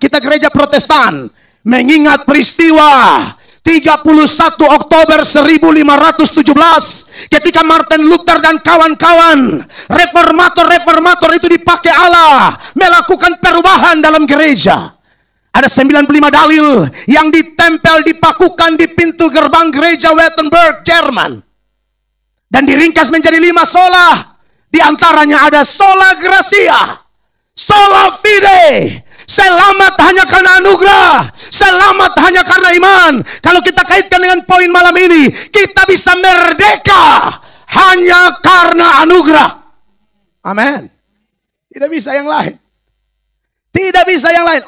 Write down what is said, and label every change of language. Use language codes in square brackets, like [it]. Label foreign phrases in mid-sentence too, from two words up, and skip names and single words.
[id] Kita gereja Protestan mengingat peristiwa 31 Oktober 1517 ketika Martin Luther dan kawan-kawan reformator itu dipakai Allah melakukan perubahan dalam gereja. Ada 95 dalil yang ditempel, dipakukan di pintu gerbang gereja Wittenberg, Jerman, dan diringkas menjadi 5 sola. Di antaranya ada [la] sola gratia, sola fide, [id] selamat hanya karena anugerah, selamat hanya karena iman. Kalau kita kaitkan dengan poin malam ini, kita bisa merdeka hanya karena anugerah. Amin. Tidak bisa yang lain. Tidak bisa yang lain.